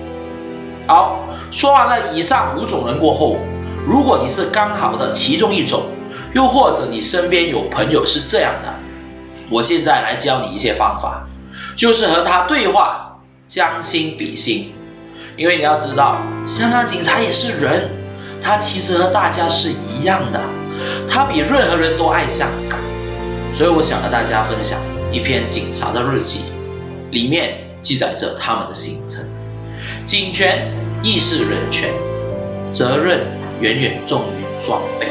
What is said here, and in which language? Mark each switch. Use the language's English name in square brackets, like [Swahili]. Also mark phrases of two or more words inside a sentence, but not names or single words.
[Chinese] 好，說完了以上5種人過後，如果你是剛好的其中一種，又或者你身邊有朋友是這樣的，我現在來教你一些方法，就是和他對話，將心比心。因為你要知道，香港警察也是人，他其實和大家是一樣的，他比任何人都愛香港。所以我想和大家分享一篇警察的日記，裡面記載着他們的行程。警權亦是人权，责任远远重于装备。